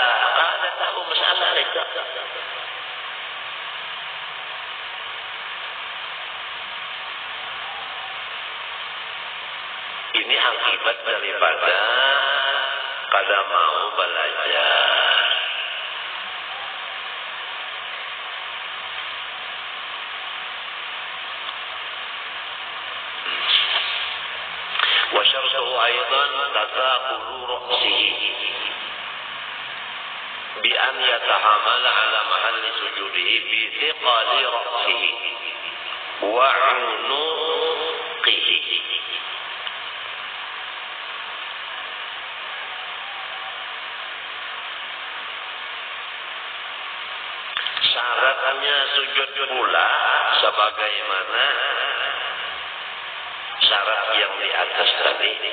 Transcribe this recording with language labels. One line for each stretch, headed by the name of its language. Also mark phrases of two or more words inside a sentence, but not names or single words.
Banjar: Kada tahu masalah itu. Ini akibat daripada kada mau belajar.
Arabic: وشرطه أيضا تثاقل رأسه بأن يتحامل على محل سجوده بثقل رأسه وعنقه.
Banjar: Syaratnya sujud pula sebagaimana syarat yang di atas tadi,